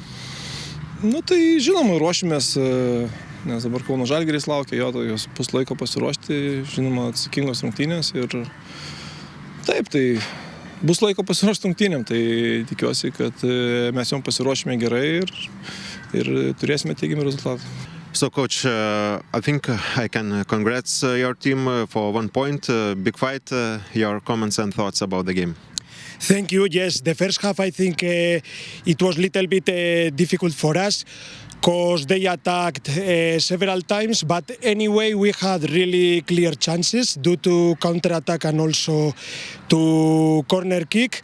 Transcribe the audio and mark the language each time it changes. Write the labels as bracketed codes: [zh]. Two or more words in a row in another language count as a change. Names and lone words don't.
[lt] Tai žinoma, ruošimės, nes dabar Kauno Žalgiris laukia, jos puslaiko pasiruošti, žinoma, atsakingos rungtynės ir taip, tai bus laiko pasiruošti rungtynėm, tai tikiuosi, kad mes jom pasiruošime gerai ir turėsime teigiamą rezultatą. [en] So, coach, I think I can congrats your team for 1 point, big fight. Your comments and thoughts about the game. Thank you. Yes, the first half I think it was a little bit difficult for us because they attacked several times, but anyway we had really clear chances due to counter-attack and also to corner kick.